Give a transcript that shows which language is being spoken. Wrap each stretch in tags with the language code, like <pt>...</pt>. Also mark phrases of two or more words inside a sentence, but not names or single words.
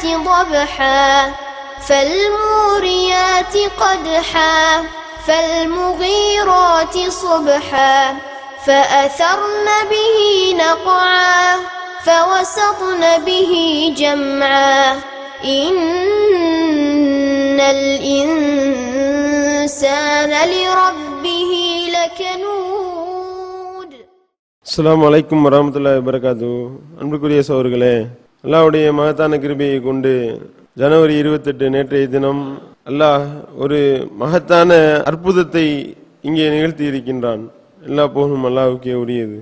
<ar>ضبحا فالموريات قدحا فالمغيرات صبحا فأثرن به نقعا فوسطن به جمعا إن الإنسان لربه لكنود. السلام عليكم ورحمة الله وبركاته.</ar> <ta>அன்புக்குரிய சகோதரர்களே, அல்லாஹ்வுடைய மகத்தான கிருபையை கொண்டு ஜனவரி 28 நேற்றைய தினம் அல்லாஹ் ஒரு மகத்தான அற்புதத்தை இங்கே நிகழ்த்தி இருக்கின்றான். எல்லா புகழும் அல்லாஹ்வுக்கே உரியது.</ta>